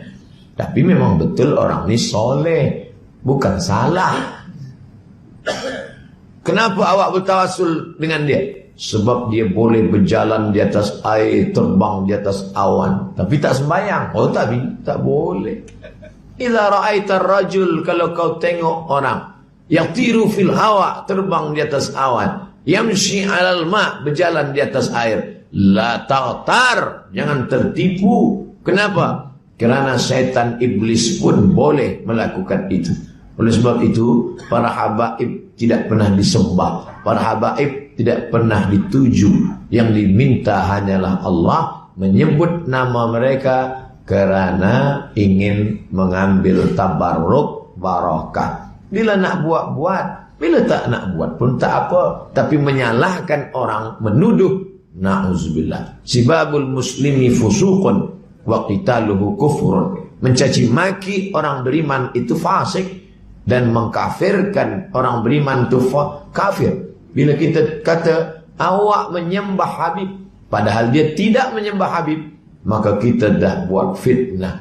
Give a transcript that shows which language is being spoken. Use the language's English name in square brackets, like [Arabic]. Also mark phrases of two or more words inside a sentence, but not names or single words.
[Malay] Tapi memang betul orang ni soleh, bukan salah. Kenapa awak bertawassul dengan dia? Sebab dia boleh berjalan di atas air, terbang di atas awan, tapi tak sembahyang. Oh, tapi tak boleh. [Arabic] إذا رأيت الرجل, [Malay] kalau kau tengok orang yang tiru [Arabic] في الهواء, [Malay] terbang di atas awan, [Arabic] يمشي على الماء', [Malay] berjalan di atas air, [Arabic] لا تغتر, [Malay] jangan tertipu. Kenapa? Kerana syaitan iblis pun boleh melakukan itu. Oleh sebab itu, para habaib tidak pernah disembah, para habaib tidak pernah dituju. Yang diminta hanyalah Allah, menyebut nama mereka kerana ingin mengambil tabarruk barakah. Bila nak buat, bila tak nak buat pun tak apa. Tapi menyalahkan orang, menuduh, na'udzubillah. [Arabic] سباب المسلم فسوق وقتاله كفر. [Malay] Mencaci maki orang beriman itu fasik, dan mengkafirkan orang beriman itu kafir. Bila kita kata awak menyembah Habib, padahal dia tidak menyembah Habib, maka kita dah buat fitnah.